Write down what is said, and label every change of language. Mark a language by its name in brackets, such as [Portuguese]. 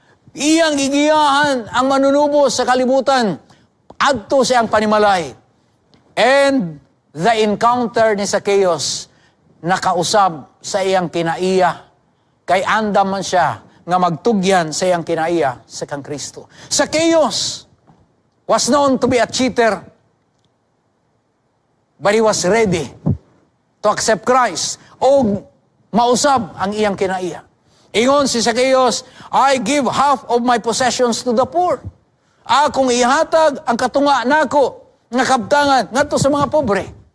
[Cebuano] Iyang gigiyahan ang manunubos sa kalibutan. Adto siyang panimalay. [English] And the encounter [Cebuano] ni Zacchaeus, nakausab sa iyang kinaiya. Kay andam man siya nga magtugyan sa iyang kinaiya sa kang Kristo. [English] Zacchaeus was known to be a cheater, but he was ready to accept Christ [Cebuano] o mausab ang iyang kinaiya. Ingon si [English] Zacchaeus, I give half of my possessions to the poor. [Cebuano] Akong ihatag ang katunga nako nga kabtangan ngadto sa mga pobre.